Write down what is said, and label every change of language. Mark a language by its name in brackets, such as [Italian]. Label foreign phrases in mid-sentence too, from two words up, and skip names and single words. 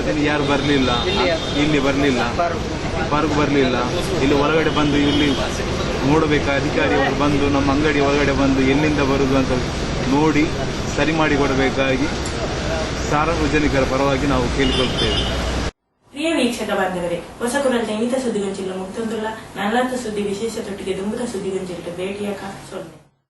[Kannada] ಯಾರು ಬರಲಿಲ್ಲ, ಇಲ್ಲಿ ಬರಲಿಲ್ಲ, ಪಾರ್ಕ್ ಬರಲಿಲ್ಲ. ಇಲ್ಲಿ ಒಳಗಡೆ ಬಂದು ಇಲ್ಲಿ ನೋಡಬೇಕು ಅಧಿಕಾರಿಯವರು ಬಂದು ನಮ್ಮ ಅಂಗಡಿ ಒಳಗಡೆ ಬಂದು ಎಲ್ಲಿಂದ ಬರುದು ಅಂತ ನೋಡಿ ಸರಿ ಮಾಡಿ ಕೊಡಬೇಕಾಗಿ ಸಾರ್ವಜನಿಕರ ಪರವಾಗಿ ನಾವು ಕೇಳಿಕೊಳ್ತೇವೆ. [Tulu] ಪ್ರಿಯ ವೀಕ್ಷಕ ಬಾಂಧವರೇ, ಹೊಸ ಕುರಲ್ ನಿಮಿತ ಸುದ್ದಿಗೊಂಚಿಲ್ಲ ಮುಕ್ತೊಂದುಲ್ಲ 40 ಸುದ್ದಿ ವಿಶೇಷ ತೊಟ್ಟಿಗೆ ದುಂಬುದ ಸುದ್ದಿಗೊಂಚಿಲ್ಲ ಭೇಟಿಯಾಕ ಸೊನ್ನೆ.